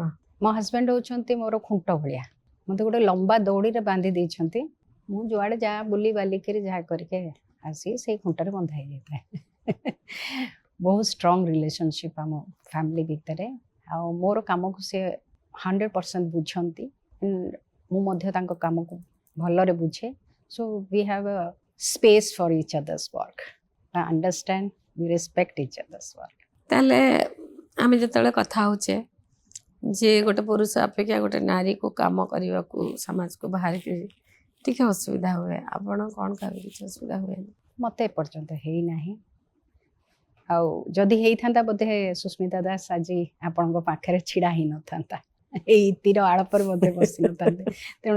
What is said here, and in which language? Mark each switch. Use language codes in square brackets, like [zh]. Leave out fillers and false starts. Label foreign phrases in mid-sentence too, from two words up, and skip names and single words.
[or] ମୋ ହଜବେଣ୍ଡ ହେଉଛନ୍ତି ମୋର ଖୁଣ୍ଟ ଭଳିଆ ମୋତେ ଗୋଟେ ଲମ୍ବା ଦଉଡ଼ିରେ ବାନ୍ଧି ଦେଇଛନ୍ତି ମୁଁ ଯୁଆଡ଼େ ଯାହା ବୁଲି ବାଲିକିରି ଯାହା କରିକି ଆସି ସେଇ ଖୁଣ୍ଟରେ ବନ୍ଧା ହେଇଯାଇଥାଏ ବହୁତ [en] strong relationship [or] ଆମ ଫ୍ୟାମିଲି ଭିତରେ ଆଉ ମୋର କାମକୁ ସେ 100% ବୁଝନ୍ତି ମୁଁ ମଧ୍ୟ ତାଙ୍କ କାମକୁ ଭଲରେ ବୁଝେ [en] so we have a space for each other's work I understand we respect each other's work [or] ତାହେଲେ ଆମେ ଯେତେବେଳେ କଥା ହେଉଛେ ଯେ ଗୋଟେ ପୁରୁଷ ଅପେକ୍ଷା ଗୋଟେ ନାରୀକୁ କାମ କରିବାକୁ ସମାଜକୁ ବାହାରିକି ଟିକେ ଅସୁବିଧା ହୁଏ ଆପଣ କ'ଣ କାହାକୁ କିଛି ଅସୁବିଧା ହୁଏନି ମୋତେ ଏପର୍ଯ୍ୟନ୍ତ ହେଇନାହିଁ ଆଉ ଯଦି ହେଇଥାନ୍ତା ବୋଧେ ସୁସ୍ମିତା ଦାସ ଆଜି ଆପଣଙ୍କ ପାଖରେ ଛିଡ଼ା ହେଇନଥାନ୍ତା ଏଇ ତୀର ଆଳପରେ ବୋଧେ ବସିନଥାନ୍ତେ ତେଣୁ